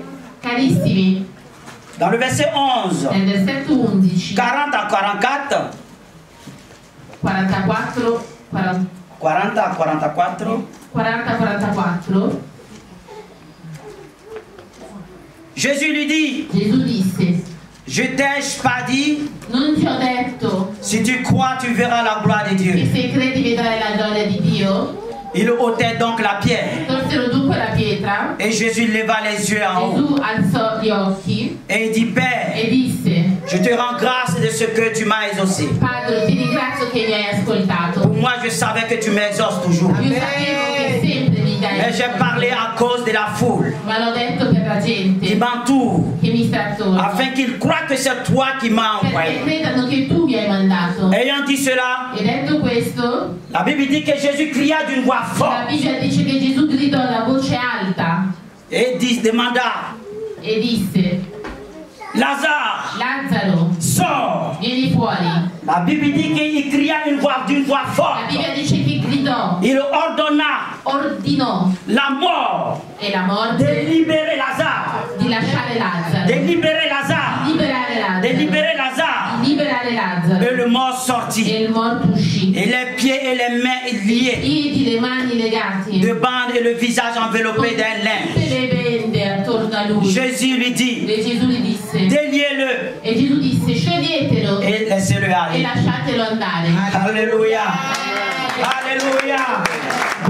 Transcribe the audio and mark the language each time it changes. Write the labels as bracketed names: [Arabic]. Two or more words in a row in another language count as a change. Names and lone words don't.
[Italian] Carissimi, [French] dans le verset 11, [Italian] nel versetto 11, [French] 40 à 44, 44, 40 à 44, 40-44, Jésus lui dit, [Italian] Gesù disse: [French] Je t'ai pas dit, [Italian] Non ti ho detto [French] si tu crois, tu verras la gloire de [Italian] che [French] Dieu. [Italian] se credi vedrai la gloria di Dio? [French] Il ôtait donc la pierre. [Italian] Tolsero dunque la pietra. [French] Et Jésus leva les yeux en haut. [Italian] Gesù alzò gli occhi [French] Et il dit, Père, [Italian] e disse: [French] je te rends grâce de ce que tu m'as exaucé. [Italian] Padre, ti ringrazio che mi hai ascoltato. [French] Pour moi, je savais que tu m'exauces toujours. [Italian] Io sapevo che sempre mi dai. [French] Mais j'ai parlé à cause de la foule [Italian] Ma l'ho detto per la [French] qui [Italian] gente [French] m'entoure, [Italian] che mi sta attorno, [French] afin qu'ils croient que c'est toi qui m'as [Italian] perché [French] envoyé. [Italian] credano che tu mi hai mandato. [French] Ayant dit cela, [Italian] E detto questo, [French] la Bible dit que Jésus cria d'une voix [Italian] la [French] forte [Italian] Bibbia dice che Gesù gridò a voce alta [French] et demanda, [Italian] e disse: [French] Lazare, [Italian] Lazzaro, [French] sors. [Italian] vieni fuori. [French] La Bible dit qu'il cria d'une voix [Italian] La [French] forte. [Italian] Bibbia dice che gridò, [French] Il ordonna [Italian] ordinò [French] la mort [Italian] e la [French] de [Italian] morte [French] libérer Lazare, [Italian] di lasciare Lazzaro, [French] de libérer Lazare, [Italian] liberare [French] de [Italian] Lazzaro, [French] libérer Lazare. [Italian] liberare Lazzaro. [French] Et le mort sortit, [Italian] E il morto uscì. [French] et les pieds et les mains [Italian] I [French] liés, [Italian] piedi, le mani legati, [French] de bandes et le visage enveloppé d'un lin. [Italian] tutte le bende attorno a lui. [French] Jésus lui dit, [Italian] E Gesù gli disse, [French] déliez-le [Italian] e Gesù disse: scioglietelo [French] et laissez-le [Italian] e aller. lasciatelo andare. [French] Alléluia. Alléluia.